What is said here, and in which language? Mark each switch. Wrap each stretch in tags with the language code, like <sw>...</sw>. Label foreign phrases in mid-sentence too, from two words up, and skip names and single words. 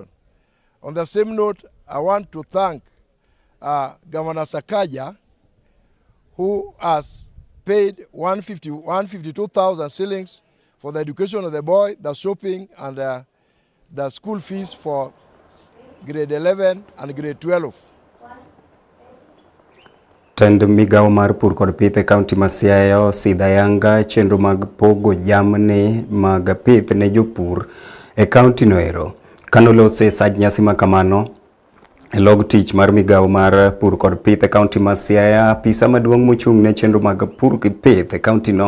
<en>On the same note, I want to thank Governor Sakaja, who has paid 152,000 shillings for the education of the boy, the shopping and the school fees for grade 11 and grade 12.</en> <luo>Tend migao mar pur kod pith e kaunti ma Siaya sidayanga chenro mag pogo jamni mag pith ne jopur e kaunti noero. Kanolose saj nyasi makamano e log tich mar migao mar pur kod pith e kaunti ma Siaya, apisa maduong' mochung' ne chenro mag pur gi pith e kaunti no</luo>